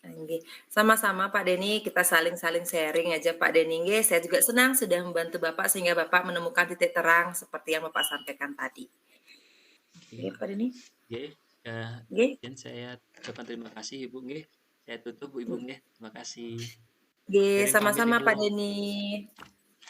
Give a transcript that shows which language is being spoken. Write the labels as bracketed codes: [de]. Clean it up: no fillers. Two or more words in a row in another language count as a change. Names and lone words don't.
[id] Nggih, sama-sama Pak Denny, kita saling-saling sharing aja Pak Denny nggih. Saya juga senang sudah membantu Bapak sehingga Bapak menemukan titik terang seperti yang Bapak sampaikan tadi. Oke, Nggih, Pak Denny. nggih, Nggih. dan saya ucapkan terima kasih Ibu nggih. Saya tutup Ibu nggih. Terima kasih. Nggih, [jv] Dereng pamit [id] sama-sama Ibu. Pak Denny.